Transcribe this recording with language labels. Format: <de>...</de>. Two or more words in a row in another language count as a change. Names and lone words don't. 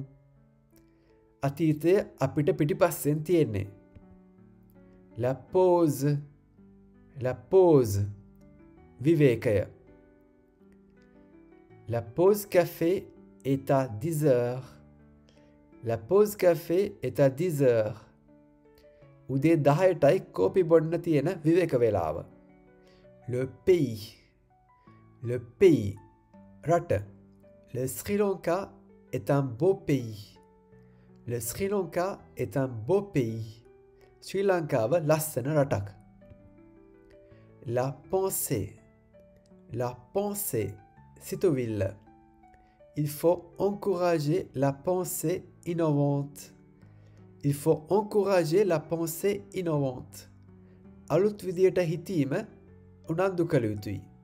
<si>අතීතය අපිට පිටිපස්සෙන් තියෙන්නේ.</si> <fr>La pause. La pause.</fr> <si>Vivekaya.</si> <fr>La pause café est à 10 heures. La pause café est à 10 heures.</fr> <si>උදේ 10ටයි කෝපි බොන්න තියෙන විවේක වේලාව.</si> <fr>Le pays. Le pays.</fr> <si>රට.</si> <fr>Le Sri Lanka est un beau pays. Le Sri Lanka est un beau pays.</fr> <si>Sri Lankaව ලස්සන රටක්.</si> <fr>La pensée. La pensée. Sitoville. Il faut encourager la pensée innovante. Il faut encourager la pensée innovante.</fr> <si>අලුත් විදියට හිතීම උනන්දු කළ යුතුයි.</si>